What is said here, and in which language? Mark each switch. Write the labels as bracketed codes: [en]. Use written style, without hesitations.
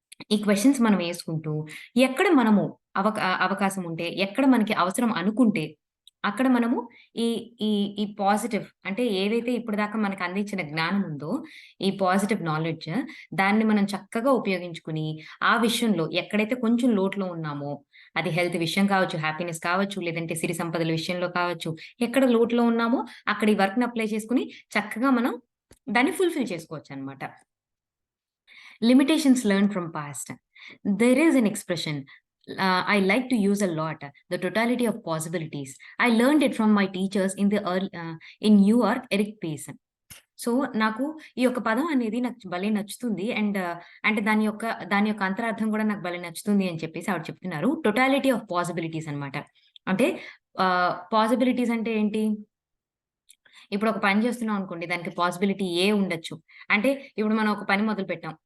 [te] ఈ క్వెషన్స్ మనం యేసుకుంటూ, ఎక్కడ మనము అవకాశం ఉంటే, ఎక్కడ మనకి అవసరం అనుకుంటే, అక్కడ మనము ఈ ఈ ఈ పాజిటివ్ అంటే ఏదైతే ఇప్పటిదాకా మనకు అందించిన జ్ఞానం ఉందో, ఈ పాజిటివ్ నాలెడ్జ్ దాన్ని మనం చక్కగా ఉపయోగించుకుని, ఆ విషయంలో ఎక్కడైతే కొంచెం లోటులో ఉన్నామో, అది హెల్త్ విషయం కావచ్చు, హ్యాపీనెస్ కావచ్చు, లేదంటే సిరి సంపదల విషయంలో కావచ్చు, ఎక్కడ లోటులో ఉన్నామో అక్కడ ఈ వర్క్‌ని అప్లై చేసుకొని చక్కగా మనం దాన్ని fulfil చేసుకోవచ్చనమాట. [en] Limitations learned from past. There is an expression I like to use a lot, the totality of possibilities. I learned it from my teachers in New York, Eric Pace. [te] So, నాకు ఈ యొక్క పదం అనేది నాకు భలే నచ్చుతుంది. And అంటే దాని యొక్క అంతరార్థం కూడా నాకు భలే నచ్చుతుంది అని చెప్పేసి ఆవిడ చెప్తున్నారు. [en] totality of possibilities [te] అన్నమాట. అంటే పాసిబిలిటీస్ అంటే ఏంటి? ఇప్పుడు ఒక పని చేస్తున్నాం అనుకోండి. దానికి పాసిబిలిటీ ఏ ఉండొచ్చు. అంటే ఇప్పుడు మనం ఒక పని మొదలుపెట్టాం.